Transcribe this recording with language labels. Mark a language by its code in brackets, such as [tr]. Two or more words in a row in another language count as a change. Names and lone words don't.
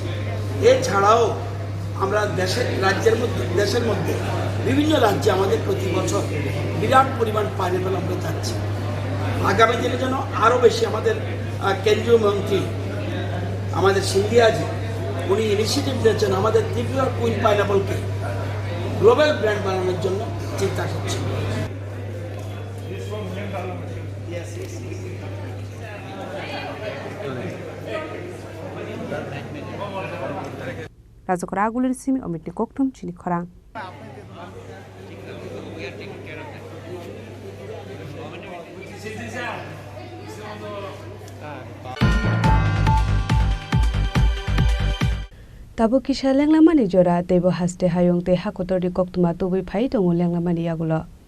[bn] এছাড়াও আমরা দেশের মধ্যে বিভিন্ন রাজ্যে আমাদের প্রতি বছর বিরাট পরিমাণ পাইনাপল আমরা যাচ্ছি। আগামী দিনে যেন আরও বেশি আমাদের কেন্দ্রীয় মন্ত্রী আমাদের সিন্ধিয়াজি উনি ইনিশিয়েটিভ নিয়েছেন আমাদের ত্রিপুরার কুইন পাইনাপলকে [en] global brand [bn] বানানোর জন্য চিন্তা করছেন। [trp] Raja Khoragul ni simi omit ni Kokthum Chini Khorang. Tabo kisha lenglamani jora tebo haste hayong te hakotori koktuma tubui phai tongo lenglamani yagulo.